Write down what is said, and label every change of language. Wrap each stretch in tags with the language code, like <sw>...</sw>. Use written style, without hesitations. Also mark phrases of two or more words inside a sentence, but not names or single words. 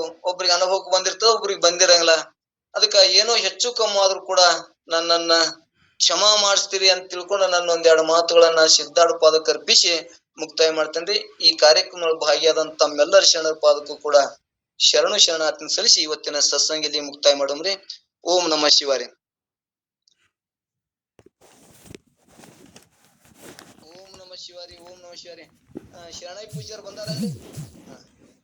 <kn>ಒಬ್ರಿಗೆ ಅನುಭವಕ್ಕೆ ಬಂದಿರ್ತಾವ, ಒಬ್ರಿಗೆ ಬಂದಿರಂಗಿಲ್ಲ. ಅದಕ್ಕ ಏನೋ ಹೆಚ್ಚು ಕಮ್ಮಿ ಆದ್ರೂ ಕೂಡ ನನ್ನನ್ನ ಕ್ಷಮಾ ಮಾಡಿಸ್ತೀರಿ ಅಂತ ತಿಳ್ಕೊಂಡು ನನ್ನ ಒಂದೆರಡು ಮಾತುಗಳನ್ನ ಸಿದ್ಧಾರ್ಥ ಪಾದಕ್ಕೆ ಅರ್ಪಿಸಿ ಮುಕ್ತಾಯ ಮಾಡ್ತೇನ್ರಿ. ಈ ಕಾರ್ಯಕ್ರಮದಲ್ಲಿ ಭಾಗಿಯಾದಂತ ತಮ್ಮೆಲ್ಲರ ಶರಣರ ಪಾದಕ್ಕೂ ಕೂಡ ಶರಣಾರ್ಥಿ ಸಲ್ಲಿಸಿ ಇವತ್ತಿನ ಸತ್ಸಂಗದಲ್ಲಿ ಮುಕ್ತಾಯ ಮಾಡೋಮ್ರಿ.</kn> <sa>ಓಂ ನಮಃ ಶಿವಾಯ. ಓಂ ನಮಃ ಶಿವಾರಿ. ಓಂ ನಮಃ ಶಿವಾರಿ.</sa> <kn>ಶರಣೈ ಪೂಜ್ಯರು ಬಂದಾರಲ್ಲಿ.</kn>